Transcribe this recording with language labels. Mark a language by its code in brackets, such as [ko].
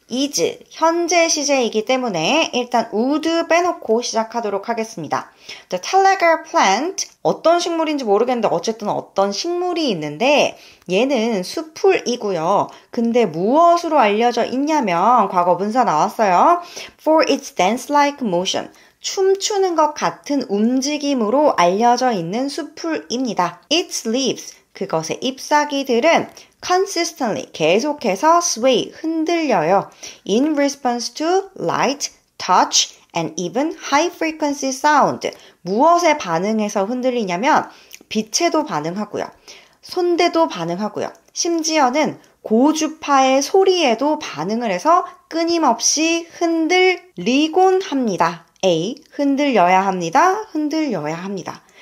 [ko] is, 현재 시제이기 때문에 일단 would 빼놓고 시작하도록 하겠습니다. [en] The telegraph plant, [ko] 어떤 식물인지 모르겠는데 어쨌든 어떤 식물이 있는데 얘는 수풀이고요. 근데 무엇으로 알려져 있냐면 과거 분사 나왔어요. [en] For its dance-like motion. [ko] 춤추는 것 같은 움직임으로 알려져 있는 수풀입니다. [en] Its leaves, [ko] 그것의 잎사귀들은 consistently, 계속해서 sway, 흔들려요. [en] In response to light, touch, and even high frequency sound. [ko] 무엇에 반응해서 흔들리냐면 빛에도 반응하고요. 손대도 반응하고요. 심지어는 고주파의 소리에도 반응을 해서 끊임없이 흔들리곤 합니다. A. 흔들려야 합니다. 흔들려야 합니다.